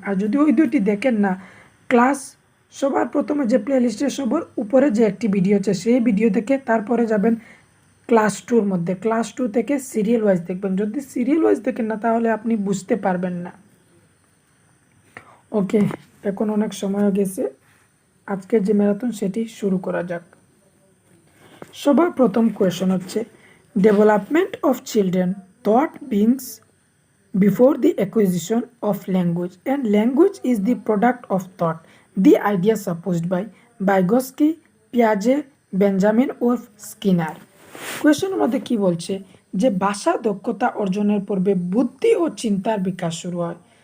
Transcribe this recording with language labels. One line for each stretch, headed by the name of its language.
Bangla: আর যদি ওই 2টি দেখেন না, ক্লাস সবার প্রথমে যে প্লেলিস্টের সবার উপরে যে একটি ভিডিও আছে সেই ভিডিও দেখে তারপরে যাবেন ক্লাস 2-র মধ্যে। ক্লাস 2 থেকে সিরিয়াল ওয়াইজ দেখবেন। যদি সিরিয়াল ওয়াইজ দেখেন না তাহলে আপনি বুঝতে পারবেন না। ওকে, এখন অনেক সময় হয়ে গেছে, আজকের যে ম্যারাথন সেটি শুরু করা যাক। সবার প্রথম কোয়েশন হচ্ছে,
English: Development of children thought beings before the acquisition of language, and language is the product of thought. The idea supposed by Vygotsky, Piaget, Benjamin or Skinner.
Bangla: কোয়েশনের মধ্যে কি বলছে যে ভাষা দক্ষতা অর্জনের পূর্বে বুদ্ধি ও চিন্তার বিকাশ শুরু হয়।